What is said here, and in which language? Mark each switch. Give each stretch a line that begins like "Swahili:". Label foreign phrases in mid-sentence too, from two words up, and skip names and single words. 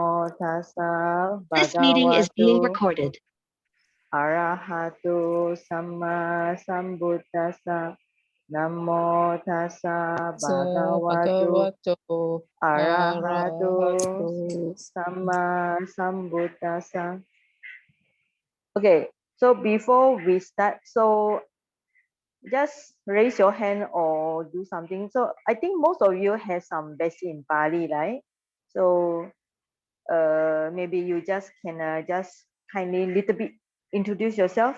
English: tassa This meeting is being bhagavato recorded.
Pali: arahato samma sambuddhassa. Namo tassa bhagavato arahato samma sambuddhassa.
English: Okay, so before we start, so just raise your hand or do something. So I think most of you have some basic in Pali, right? So maybe you just can just kindly little bit introduce yourself.